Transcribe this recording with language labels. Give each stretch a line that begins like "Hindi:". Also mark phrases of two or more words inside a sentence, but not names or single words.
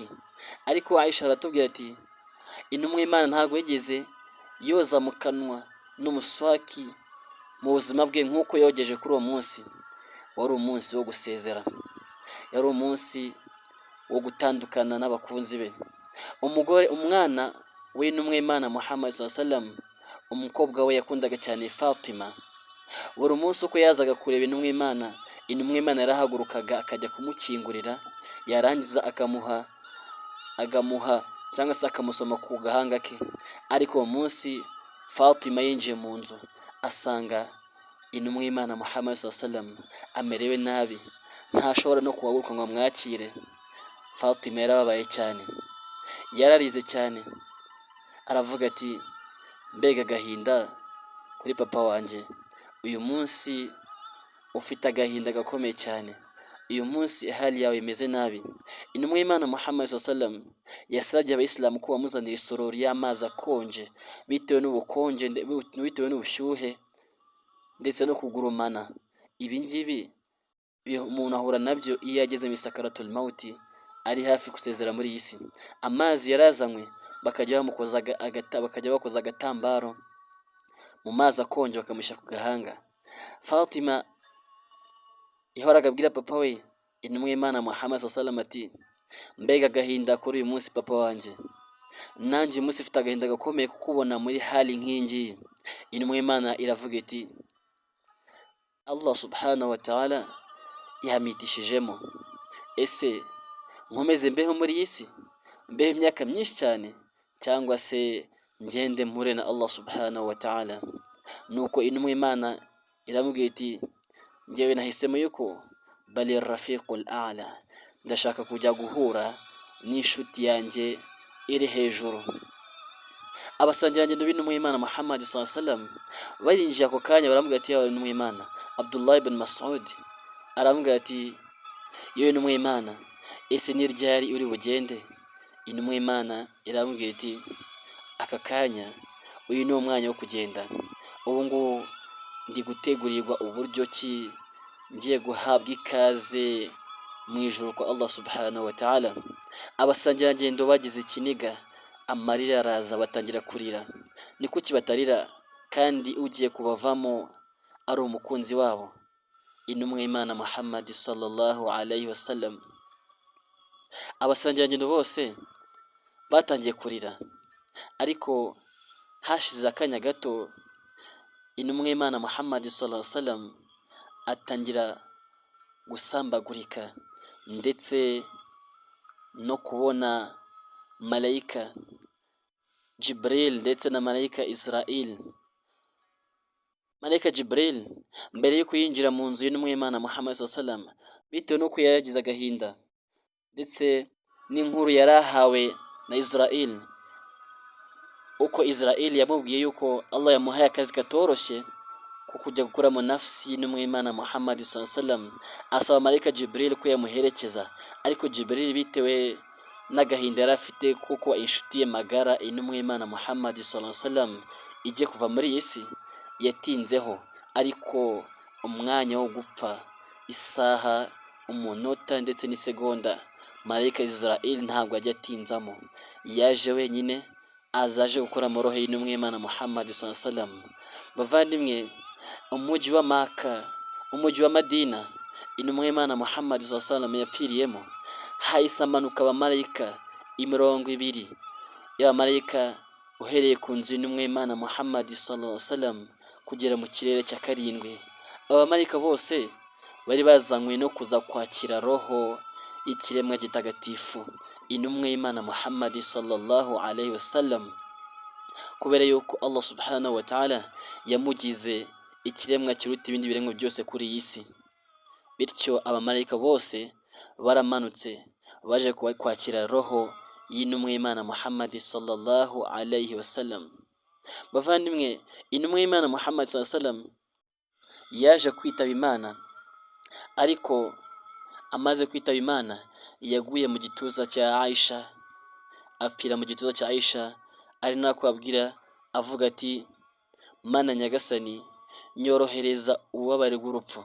Kinyarwanda: Ariko Aisha aratubwira ati, intumwa y'Imana ntabwo yigeze yoza mu kanwa n'umuswaki mu buzima bwe nk'uko yogeje kuri uwo munsi. Wari umunsi wo gusezera, yari umunsi wo gutandukana n'abakunzi be. Umwana w'intumwa y'Imana Muhammad
Arabic: صلى الله عليه وسلم,
Kinyarwanda: umukobwa we yakundaga cyane Fatima, buri munsi uko yazaga kureba intumwa y'Imana yarahagurukaga akajya kumukingurira, yarangiza agamuha cyangwa se akamusoma ku gahanga ke. Ariko uwo munsi Fatima yinjiye mu nzu asanga intumwa y'Imana Muhammad
Arabic: صلى الله عليه وسلم
Kinyarwanda: amerewe nabi, ntashobora no kuhaguruka ngo amwakire. Fatima yarababaye cyane, yararize cyane, aravuga ati, mbega agahinda kuri papa wanjye, uyu munsi ufite agahinda gakomeye cyane, uyu munsi hali yawe imeze nabi. Intumwa y'Imana Muhammad
Arabic: صلى الله عليه وسلم
Kinyarwanda: yasabye abayisilamu ko bamuzanira isorori y'amazi akonje, bitewe n'ubukonje, bitewe n'ubushyuhe ndetse no kugurumana. Ibi ngibi umuntu ahura nabyo iyo yageze mu
Arabic: سكرات الموت,
Kinyarwanda: ari hafi gusezera muri iyi si. Amazi yarazanywe, bakajya bakoza agatambaro mu mazi akonje bakamushyira ku gahanga. Fatima yahoraga abwira papa we, intumwa y'Imana Muhammad
Arabic: صلى الله عليه وسلم,
Kinyarwanda: ati, mbega agahinda kuri uyu munsi papa wanjye, nanjye uyu munsi mfite agahinda gakomeye kukubona muri hali nk'ingiyi. Intumwa y'Imana iravuga iti,
Arabic: الله سبحانه وتعالى
Kinyarwanda: yamitishijemo, ese nkomeze mbeho muri iyi si, mbeho imyaka myinshi cyane, cyangwa se ngende mpure na
Arabic: الله سبحانه وتعالى?
Kinyarwanda: Nuko intumwa y'Imana iramubwira iti, njyewe nahisemo yuko
Arabic: بل الرفيق الأعلى,
Kinyarwanda: ndashaka kujya guhura n'inshuti yanjye iri hejuru. Abasangirangendo b'intumwa y'Imana Muhammad
Arabic: صلى الله عليه وسلم
Kinyarwanda: barinjiye ako kanya baramubwira ati, yawe intumwa y'Imana. Abdullah ibn Mas'ud aramubwira ati, yewe intumwa y'Imana, ese ni ryari uri bugende? Intumwa y'Imana iramubwira iti, aka kanya uyu ni umwanya wo kugenda, ubu ngubu ndi gutegurirwa uburyo ki ngiye guhabwa ikaze mu ijuru kwa
Arabic: الله سبحانه وتعالى.
Kinyarwanda: Abasangirangendo bagize ikiniga, amarira araza, batangira kurira. Ni kuki batarira kandi ugiye kubavamo ari umukunzi wabo, intumwa y'Imana Muhammad
Arabic: صلى الله عليه وسلم?
Kinyarwanda: Abasangirangendo bose batangiye kurira, ariko hashize akanya gato, intumwa y'Imana Muhammad
Arabic: صلى الله عليه وسلم
Kinyarwanda: atangira gusambagurika, ndetse no kubona malayika Jibril ndetse na malayika Israel. Malayika Jibril mbere yuko yinjira mu nzu y'intumwa y'Imana Muhammad
Arabic: صلى الله عليه وسلم,
Kinyarwanda: bitewe n'uko yaragize agahinda ndetse n'inkuru yarahawe na Israel, uko Israel yamubwiye yuko Allah yamuhaye akazi katoroshye ko kujya gukora mu nafsi y'intumwa y'Imana Muhammad
Arabic: صلى الله عليه وسلم,
Kinyarwanda: asaba malayika Jibril ko yamuherekeza. Ariko Jibril bitewe n'agahinda yari afite kuko inshuti ye magara intumwa y'Imana Muhammad
Arabic: صلى الله عليه وسلم
Kinyarwanda: igiye kuva muri iyi si, yatinzeho. Ariko umwanya wo gupfa, isaha, umunota ndetse n'isegonda, malayika Israel ntabwo ajya atinzamo, yaje wenyine, azaje gukora mu roho y'intumwa y'Imana Muhammad
Arabic: صلى الله عليه وسلم.
Kinyarwanda: Bavandimwe, umujyi wa Maka, umujyi wa Madina intumwa y'Imana Muhammad
Arabic: صلى الله عليه وسلم
Kinyarwanda: yapfiriyemo, hahise amanuka abamarayika 200 y'abamarayika, uhereye ku nzu y'intumwa y'Imana Muhammad
Arabic: صلى الله عليه وسلم
Kinyarwanda: kugera mu kirere cya 7. Abamarayika bose bari bazanywe no kuza kwakira roho y'ikiremwa gitagatifu intumwa y'Imana Muhammad
Arabic: صلى الله عليه وسلم,
Kinyarwanda: kubera yuko
Arabic: الله سبحانه وتعالى
Kinyarwanda: yamugize ikiremwa kiruta ibindi biremwa byose kuri iyi si. Bityo abamarayika bose baramanutse baje kwakira roho y'intumwa y'Imana Muhammad
Arabic: صلى الله عليه وسلم.
Kinyarwanda: Bavandimwe, intumwa y'Imana Muhammad
Arabic: صلى الله عليه وسلم
Kinyarwanda: yaje kwitaba Imana, ariko amaze kwitaba Imana yaguye mu gituza cya Aisha, apfira mu gituza cya Aisha, ari nako abwira avuga ati Mana nyagasani nyorohereza ububabare bw'urupfu.